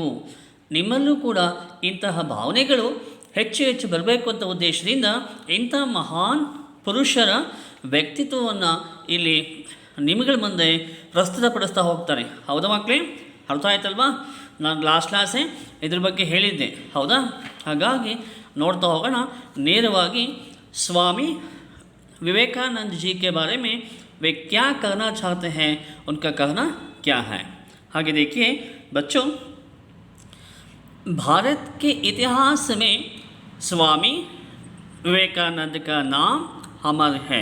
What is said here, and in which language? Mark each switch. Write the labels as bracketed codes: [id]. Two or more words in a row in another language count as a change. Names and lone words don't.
[kn] ನಿಮ್ಮಲ್ಲೂ ಕೂಡ ಇಂತಹ ಭಾವನೆಗಳು ಹೆಚ್ಚು ಹೆಚ್ಚು ಬರಬೇಕು ಅಂತ ಉದ್ದೇಶದಿಂದ ಇಂಥ ಮಹಾನ್ ಪುರುಷರ ವ್ಯಕ್ತಿತ್ವವನ್ನು ಇಲ್ಲಿ ನಿಮಗಳ ಮುಂದೆ ಪ್ರಸ್ತುತಪಡಿಸ್ತಾ ಹೋಗ್ತಾರೆ. ಹೌದಾ ಮಕ್ಕಳೇ? ಅರ್ಥ ಆಯ್ತಲ್ವಾ? ನಾನು [en] last class [kn] ಇದ್ರ ಬಗ್ಗೆ ಹೇಳಿದ್ದೆ. ಹೌದಾ? ಹಾಗಾಗಿ ನೋಡ್ತಾ ಹೋಗೋಣ ನೇರವಾಗಿ [hi] स्वामी विवेकानंद जी के बारे में वे क्या कहना चाहते हैं, उनका कहना क्या है. आगे देखिए बच्चों, भारत के इतिहास में स्वामी विवेकानंद का नाम अमर है.